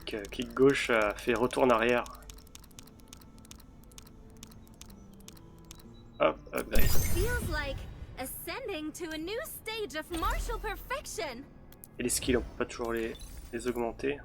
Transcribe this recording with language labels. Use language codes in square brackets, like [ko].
[fr] Clic gauche fait retour en arrière. Hop, upgrade. [en] Feels like ascending to a new stage of martial perfection. [fr] Et les skills, on peut pas toujours les augmenter.